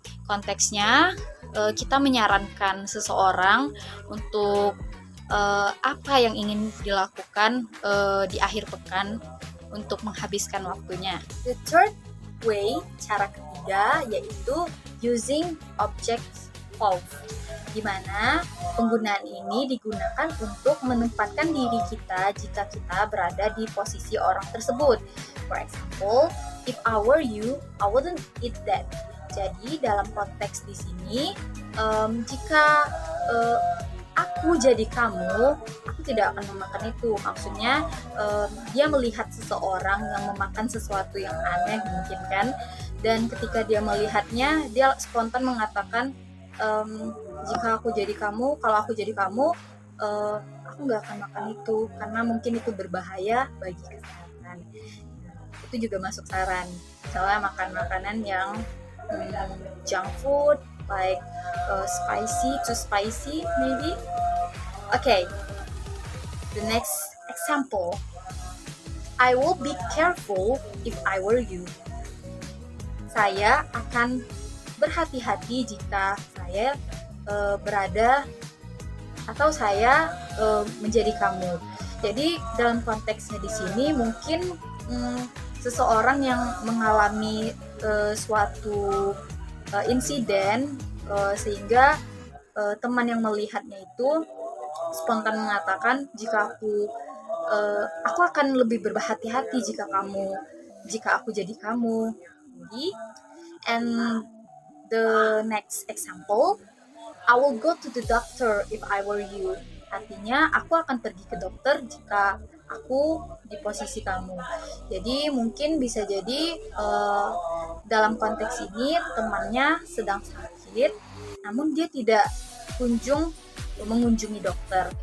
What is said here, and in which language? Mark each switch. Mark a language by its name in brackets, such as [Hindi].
[Indonesian] konteksnya kita menyarankan seseorang untuk apa yang ingin dilakukan di akhir pekan untuk menghabiskan waktunya. [English] The third way, [Indonesian] cara ketiga, yaitu [English] using object of, [Indonesian] di mana penggunaan ini digunakan untuk menempatkan diri kita jika kita berada di posisi orang tersebut. [English] For example, if I were you, I wouldn't eat that. [Indonesian] Jadi dalam konteks di sini, jika aku jadi kamu, aku tidak akan memakan itu. Maksudnya dia melihat seseorang yang memakan sesuatu yang aneh mungkin kan, dan ketika dia melihatnya, dia spontan mengatakan, jika aku jadi kamu, kalau aku jadi kamu, aku nggak akan makan itu karena mungkin itu berbahaya bagi kesehatan. Itu juga masuk saran. Misalnya makan makanan yang junk food, [English] like too spicy maybe. Okay, the next example. I will be careful if I were you. [Indonesian] Saya akan berhati-hati jika saya berada atau saya menjadi kamu. Jadi dalam konteksnya di sini mungkin seseorang yang mengalami suatu insiden sehingga teman yang melihatnya itu spontan mengatakan, jika aku akan lebih berhati-hati jika aku jadi kamu. [English] And the next example, I will go to the doctor if I were you. [Indonesian] Artinya aku akan pergi ke dokter jika aku di posisi kamu. Jadi mungkin bisa jadi dalam konteks ini temannya sedang sakit, namun dia tidak mengunjungi dokter.